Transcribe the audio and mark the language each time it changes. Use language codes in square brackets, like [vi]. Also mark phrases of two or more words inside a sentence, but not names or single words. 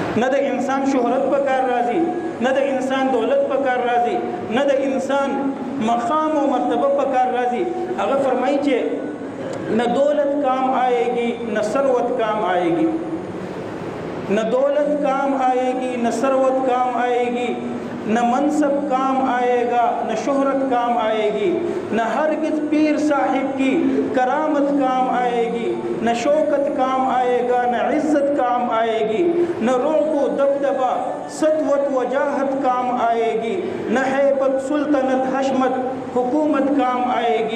[ps] نہ د انسان شهرت پکار راځي، نہ د انسان دولت پکار راځي، نہ د انسان مقام و مرتبہ پکار راځي. هغه فرمایي چې [ur] نہ دولت کام آئے گی نہ ثروت کام آئے گی، نہ دولت کام آئے گی نہ ثروت کام آئے گی، نہ منصب کام آئے گا نہ شہرت کام آئے گی، نہ ہرگز پیر صاحب کی کرامت کام آئے گی، نہ شوکت کام آئے گا نہ عزت کام آئے گی، نہ رعب و دبدبہ سطوت وجاہت کام آئے گی، نہ ہیبت سلطنت حشمت حکومت کام آئے گی.